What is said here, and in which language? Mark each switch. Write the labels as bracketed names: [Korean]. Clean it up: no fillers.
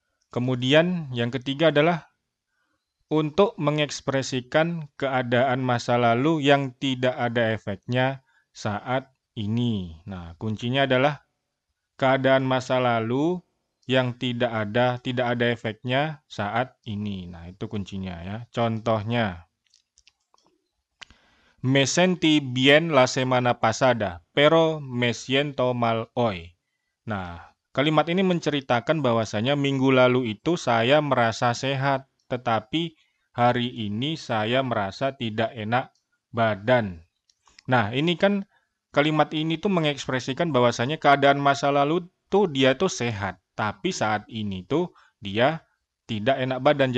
[Indonesian] Kemudian yang ketiga adalah untuk mengekspresikan keadaan masa lalu yang tidak ada efeknya saat ini. Nah, kuncinya adalah keadaan masa lalu yang tidak ada efeknya saat ini. Nah, itu kuncinya ya. Contohnya, [Spanish] me sentí bien la semana pasada, pero me siento mal hoy. [Indonesian] Nah, kalimat ini menceritakan bahwasanya minggu lalu itu saya merasa sehat, tetapi hari ini saya merasa tidak enak badan. Nah, ini kan kalimat ini tuh mengekspresikan bahwasanya keadaan masa lalu tuh dia tuh sehat, tapi saat ini tuh dia tidak enak badan.